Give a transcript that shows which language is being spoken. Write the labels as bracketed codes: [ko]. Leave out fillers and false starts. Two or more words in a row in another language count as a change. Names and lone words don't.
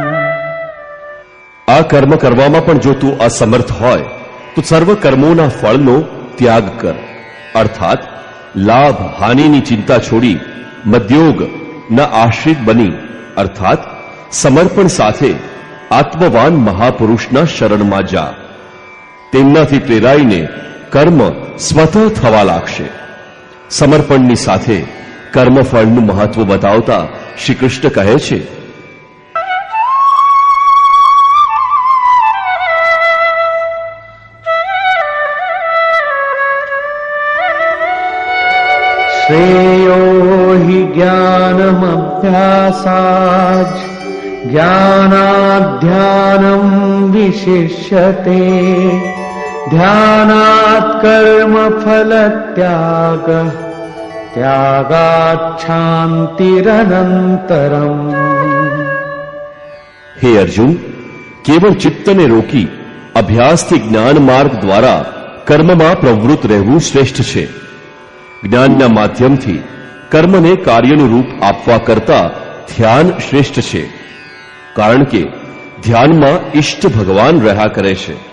[gu] આ કર્મ કરવામાં પણ જો તું અસમર્થ હોય તો સર્વ કર્મોના ફળનો ત્યાગ કર, અર્થાત લાભ હાનિની ચિંતા છોડી મદ્યોગ ના આશ્રિત બની, અર્થાત સમર્પણ સાથે આત્મવાન મહાપુરુષના શરણમાં જા. તેમનાથી પ્રેરાઈને કર્મ સ્વતઃ થવા લાગશે. સમર્પણની સાથે કર્મફળનું મહત્વ બતાવતા શ્રી કૃષ્ણ કહે છે, [sa] श्रेयो हि ज्ञानमभ्यासाच् ज्ञानाध्यानं विशिष्यते ध्यानात् कर्मफलत्यागः त्यागात् शान्तिरनन्तरम्। [gu] હે અર્જુન, કેવળ ચિત્તને રોકી અભ્યાસથી જ્ઞાન માર્ગ દ્વારા કર્મમાં પ્રવૃત્ત રહેવું શ્રેષ્ઠ છે. જ્ઞાનના માધ્યમથી કર્મને કાર્યનું રૂપ આપવા કરતા ધ્યાન શ્રેષ્ઠ છે, કારણ કે ધ્યાનમાં ઈષ્ટ ભગવાન રહ્યા કરે છે.